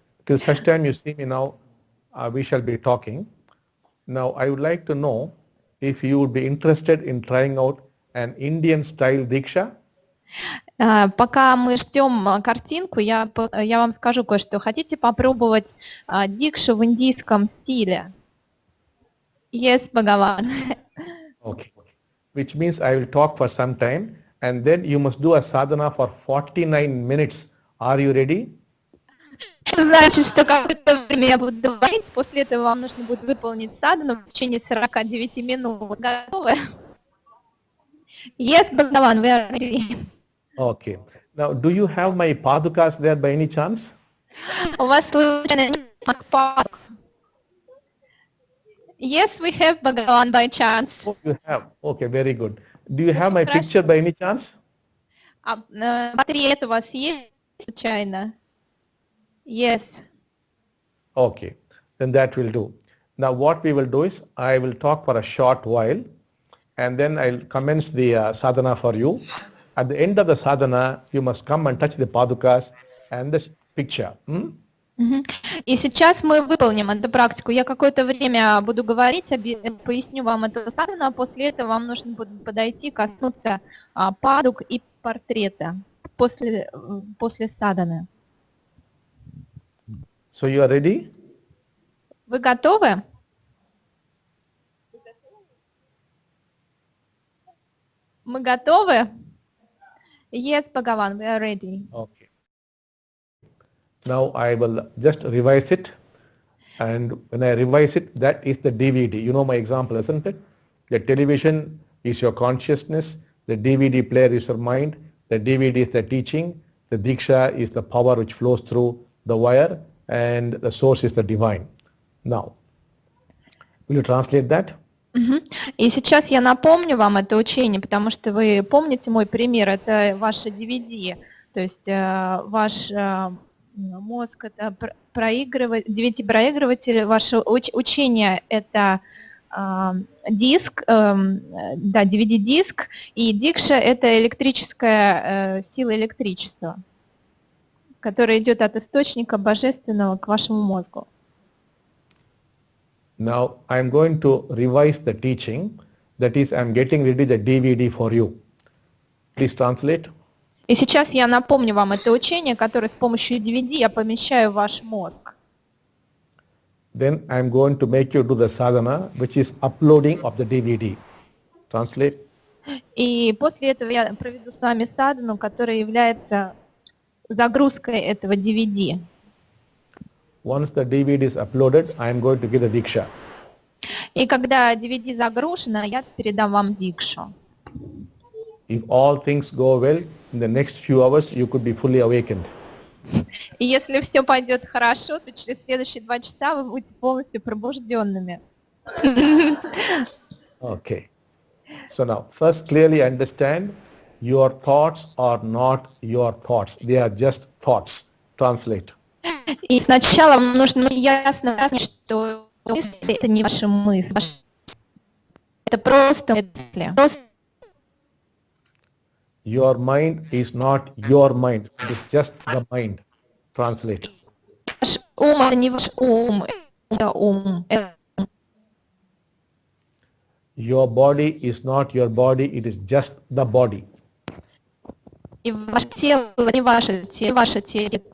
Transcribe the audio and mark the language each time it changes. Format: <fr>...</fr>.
<en>Till such time you see me now, we shall be talking. Now, I would like to know if you would be interested in trying out an Indian style Diksha.</en> <ru>Пока мы ждем картинку, я вам скажу кое-что. Хотите попробовать дикшу в индийском стиле?</ru> <en>Yes, Bhagavan. Okay. Which means I will talk for some time and then you must do a sadhana for 49 minutes. Are you ready?</en> <ru>Значит, что какое-то время я буду говорить, после этого вам нужно будет выполнить садхану в течение 49 минут. Готовы?</ru> <en>Yes, Bhagavan, we are ready. Okay. Now, do you have my padukas there by any chance?</en> <ru>У вас случайно нет макпак?</ru> <en>Yes, we have Bhagavan by chance. Oh, you have. Okay, very good. Do you have my picture by any chance?</en> <ru>Портрет у вас есть случайно?</ru> <en>Yes. Okay, then that will do. Now what we will do is, I will talk for a short while and then I'll commence the sadhana for you. At the end of the sadhana, you must come and touch the padukas and the picture.</en> <ru>И сейчас мы выполним эту практику. Я какое-то время буду говорить, поясню вам эту садхану, а после этого вам нужно будет подойти, коснуться падук и портрета после садханы.</ru> <en>So you are ready?</en> <ru>Вы готовы? Мы готовы?</ru> <en>Yes, Bhagavan, we are ready. Okay. Now I will just revise it, and when I revise it, that is the DVD. You know my example, isn't it? The television is your consciousness, the DVD player is your mind, the DVD is the teaching, the Diksha is the power which flows through the wire, and the source is the divine. Now, will you translate that?</en> <ru>И сейчас я напомню вам это учение, потому что вы помните мой пример, это ваше DVD, то есть ваш мозг это DVD-проигрыватель, ваше учение это диск, да, DVD-диск, и дикша это электрическая сила электричества, которая идет от источника божественного к вашему мозгу.</ru> <en>Now I am going to revise the teaching, that is I am getting ready the DVD for you. Please translate.</en> <ru>И сейчас я напомню вам это учение, которое с помощью DVD я помещаю в ваш мозг.</ru> <en>Then I am going to make you do the sadhana, which is uploading of the DVD. Translate.</en> <ru>И после этого я проведу с вами садхану, которая является загрузкой этого DVD.</ru> <en>Once the DVD is uploaded, I am going to give the Diksha.</en> <ru>И когда DVD загружено, я передам вам дикшу.</ru> <en>If all things go well, in the next few hours you could be fully awakened.</en> <ru>И если все пойдет хорошо, то через следующие 2 часа вы будете полностью пробужденными.</ru> <en>Okay. So now, first clearly understand, your thoughts are not your thoughts. They are just thoughts. Translate.</en> <ru>И сначала вам нужно ясно понять, что мысли это не ваши мысли. Это просто мысли.</ru> <en>Your mind is not your mind. It is just the mind. Translate.</en> <ru>Ваш ум это не ваш ум, это ум.</ru> <en>Your body is not your body. It is just the body.</en> <ru>И ваше тело не ваше тело, ваше тело.</ru>